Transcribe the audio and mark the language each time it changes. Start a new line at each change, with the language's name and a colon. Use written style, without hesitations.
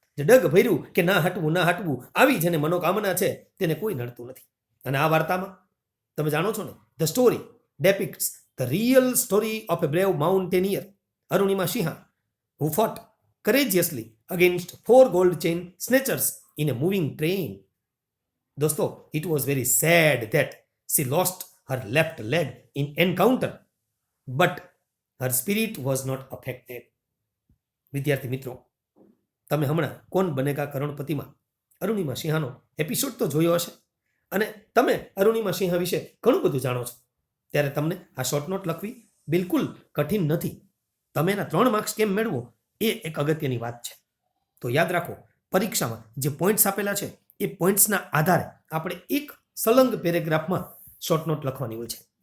Gujarati: જે ડગ ભર્યું કે ના હટવું આવી જેને મનોકામના છે તેને કોઈ નડતું નથી. અને આ વાર્તામાં તમે જાણો છો ને,
English: The story depicts the real story of a brave mountaineer Arunima Sinha who fought courageously against 4 gold chain snatchers in a moving train. Dosto, it was very sad that she lost her left leg in encounter, but her spirit was not affected.
Gujarati: વિદ્યાર્થી મિત્રો, તમે હમણાં કોણ Banega કરોડપતિમાં Arunima સિંહાનો episode તો જોયો હશે અને તમે અરુણિમા સિંહા વિશે ઘણું બધું જાણો છો. ત્યારે તમને આ શોર્ટ નોટ લખવી બિલકુલ કઠિન નથી. તમે એના 3 માર્ક્સ કેમ મેળવો એ એક અગત્યની વાત છે. તો યાદ રાખો, પરીક્ષામાં જે પોઈન્ટ્સ આપેલા છે એ પોઈન્ટ્સના આધારે આપણે એક સલંગ પેરેગ્રાફમાં શોર્ટ નોટ લખવાની હોય છે.